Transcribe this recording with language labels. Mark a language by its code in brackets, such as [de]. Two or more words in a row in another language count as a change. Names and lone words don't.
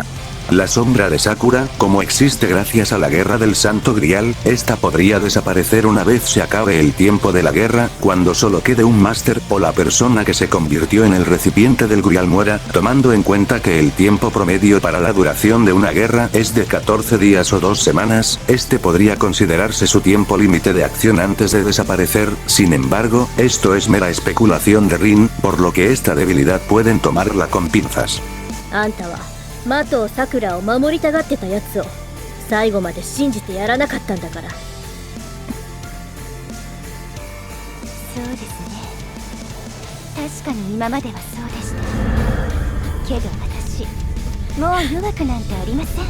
[es] La sombra de Sakura, como existe gracias a la guerra del Santo Grial, esta podría desaparecer una vez se acabe el tiempo de la guerra, cuando solo quede un máster o la persona que se convirtió en el recipiente del Grial muera, tomando en cuenta que el tiempo promedio para la duración de una guerra es de 14 días o 2 semanas, este podría considerarse su tiempo límite de acción antes de desaparecer. Sin embargo, esto es mera especulación de Rin, por lo que esta debilidad pueden tomarla con pinzas. [ja] マトウさくらを守りたがってたやつを最後まで信じてやらなかったんだから。そうですね。確かに今まではそうでした。けど私、もう弱くなんてありません。